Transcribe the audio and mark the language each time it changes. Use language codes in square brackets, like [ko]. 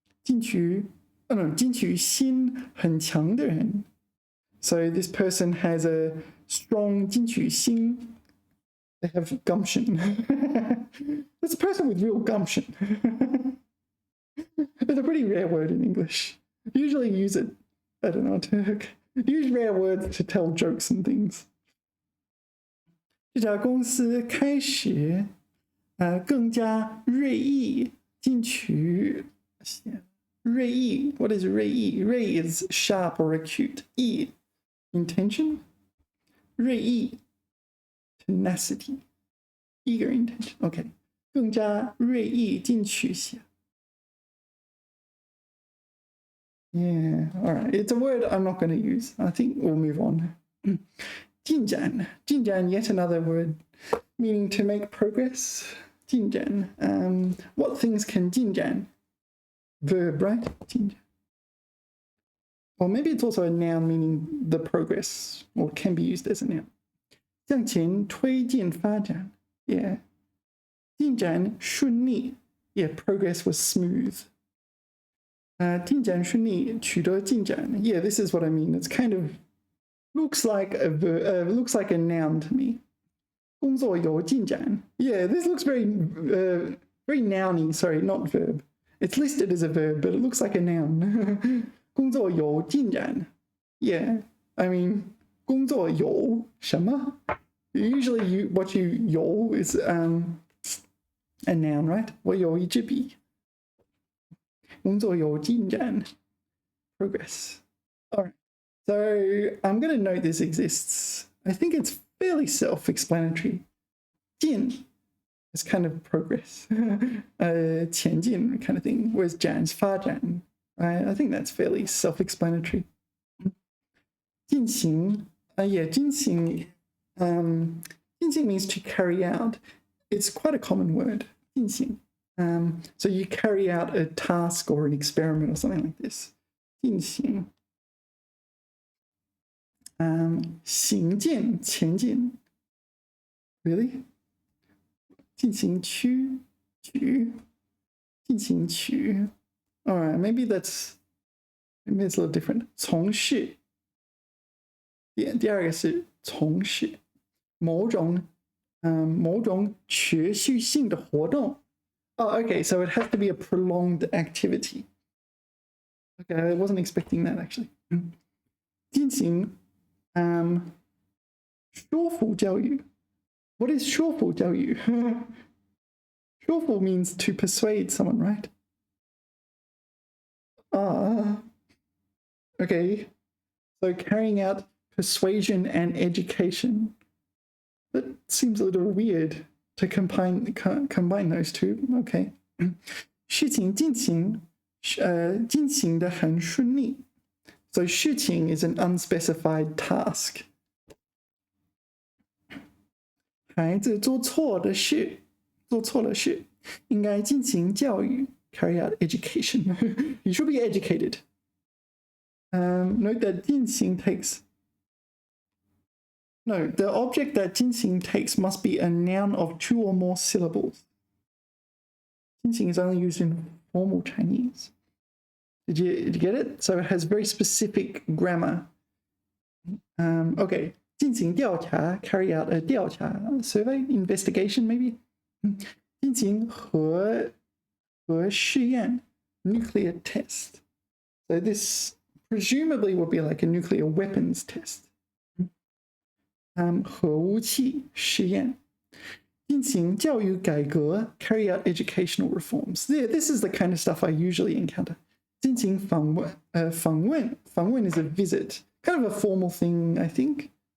[en] 进取 oh no [zh] 进取心很强的人 [en] So this person has a strong 进取心. They have gumption. That's a person with real gumption. It's a pretty rare word in English. Usually use it, I don't know, to use rare words to tell jokes and things. [zh] 这家公司开始更加锐意进取锐意 [en] What is 锐意 Ray is sharp or acute. 意 intention. 锐意 tenacity. Eager intention. Okay. [zh] 更加锐意进取些 [en] Yeah, all right. It's a word I'm not going to use. I think we'll move on. 进展 yet another word meaning to make progress. 进展 what things can 进展 verb, right? 进展 or maybe it's also a noun meaning the progress or can be used as a noun. [zh] 向前推进发展 yeah. 进展顺利 [en] yeah, progress was smooth. [zh] 进展顺利取得进展 [en] yeah, this is what I mean. It's kind of looks like a noun to me. [zh] 工作有进展 [en] yeah, this looks very very nouny. Sorry, not verb. It's listed as a verb, but it looks like a noun. [zh] 工作有进展 [en] yeah, I mean [zh] 工作有什么 [en] Usually what you 有 is a noun, right? [zh] 我有一支笔工作有进展 progress. [en] All right. So I'm going to note this exists. I think it's fairly self-explanatory. 进 It's kind of progress, 前进 kind of thing, whereas 展 is 发展. I think that's fairly self-explanatory. 进行, yeah, 进行, 进行 means to carry out. It's quite a common word, 进行. So you carry out a task or an experiment or something like this. [zh] 进行. 行进, 前进. [en] Really? [zh] 进行曲, 曲, 进行曲. [en] All right, maybe it's a little different. [zh] 从事. Yeah, 第二个是从事某种持续性的活动. [en] Oh, okay, so it has to be a prolonged activity. Okay, I wasn't expecting that actually. [zh] 进行说服教育. [en] What is 说服教育? 说服 means to persuade someone, right? Okay. So carrying out persuasion and education. That seems a little weird to combine those two. [zh] Okay. 事情进行得很顺利. [en] So 事情 is an unspecified task. [zh] 孩子做错了事应该进行教育 [en] carry out education. You should be educated. Note that 进行 takes. No, the object that 进行 takes must be a noun of 2 or more syllables. 进行 is only used in formal Chinese. Did you get it? So it has very specific grammar. Okay. 进行调查 carry out a 调查 survey, investigation maybe. [zh] 进行核试验 [en] nuclear test. So this presumably would be like a nuclear weapons test. [zh] 核武器试验. 进行教育改革 [en] carry out educational reforms. Yeah, this is the kind of stuff I usually encounter. [zh] 进行访问 [en] is a visit, kind of a formal thing, I think.